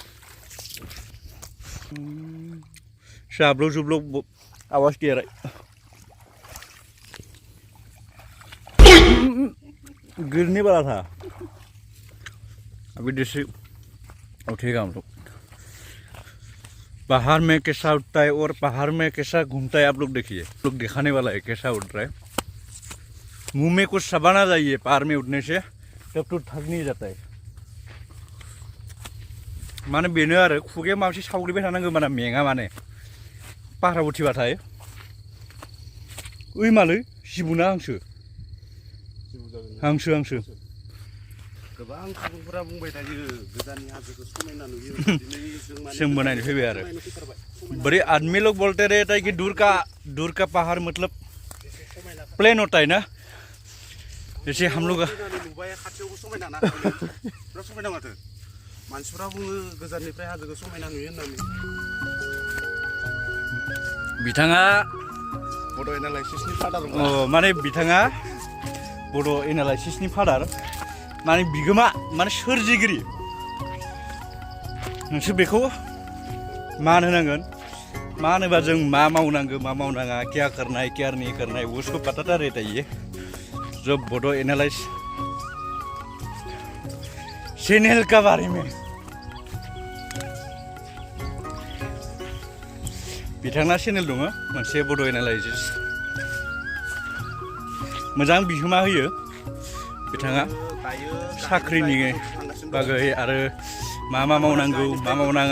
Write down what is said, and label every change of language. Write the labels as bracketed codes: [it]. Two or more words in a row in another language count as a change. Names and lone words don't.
[hi] शाबलो जुबलो आवाज किया रहा गिरने वाला था अभी इधर से उठेगा हम लोग पहाड़ में कैसा उठता है और पहाड़ में कैसा घूमता है आप लोग देखिए लोग दिखाने वाला है कैसा उठ रहा है मुंह में कुछ सबाना चाहिए पहाड़ में उठने से तब तो थक नहीं जाता है [brx] माने बेनो आरो खुगायाव माबा मोनसे सावग्रिबाय थानांगौ माने मेङा माने पाहाराव उथिबाथाय ओइ मालै जिबौना हांसो हांसो गोबां सुबुंफोरा बुंबाय थायो गोजाननि हाजोखौ समायना नुयो जोंबो नायनो फैबाय आरो [hi] बड़े आदमी लोग बोलते रहते हैं कि दूर का पहाड़ मतलब प्लेन होता है ना जैसे हम लोग [brx] नुबाय खाथियावबो समायना ना बिराद समायना माथो मानसिफोरा बुङो गोजाननिफ्राय हाजोखौ समायना नुयो होननानै बिथाङा बड' एनालाइसिसनि फादार माने बिथाङा बड' एनालाइसिसनि फादार माने बिगोमा माने सोरजिगिरि नोंसोर बेखौ मान होनांगोन मा होनोबा जों मा मावनांगौ मा मावनाङा [hi] क्या करना है क्या नहीं करना है उसको बताता रहता है ये जो [brx] बड' एनालाइज [hi] चैनल का बारे में [brx] बिथांना चेनेल दङ मोनसे बड' एनालाइसिस मोजां बिहोमा होयो बिथाङा साख्रिनि बागै आरो मा मावनांगौ मा मावनाङा